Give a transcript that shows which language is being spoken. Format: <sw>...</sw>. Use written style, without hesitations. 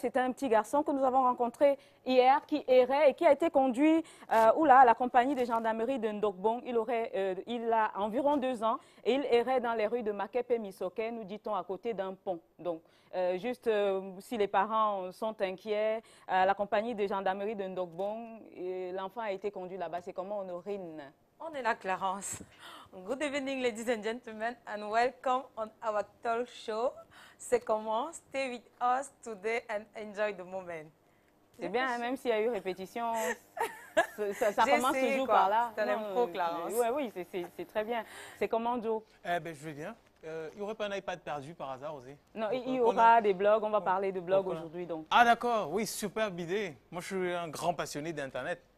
<fr>C'est un petit garçon que nous avons rencontré hier qui errait et qui a été conduit à la compagnie de gendarmerie de Ndokbong. Il a environ 2 ans et il errait dans les rues de Makepe Misoke, nous dit-on, à côté d'un pont. Donc, si les parents sont inquiets, la compagnie de gendarmerie de Ndokbong, l'enfant a été conduit là-bas. C'est comment, Honorine? On est là, Clarence.</fr> <en>Good evening, ladies and gentlemen, and welcome on our talk show.</en> <fr>C'est comment?</fr> <en>Stay with us today and enjoy the moment.</en> <fr>C'est bien, hein, même s'il y a eu répétition, ça commence toujours par là. C'est un pro, Clarence. Oui, c'est très bien. C'est comment, Joe? Je vais bien. Il n'y aurait pas un iPad perdu par hasard aussi? Non, il y aura des blogs. On va parler de blogs aujourd'hui. Donc. Ah d'accord, oui, superbe idée. Moi, je suis un grand passionné d'Internet.</fr>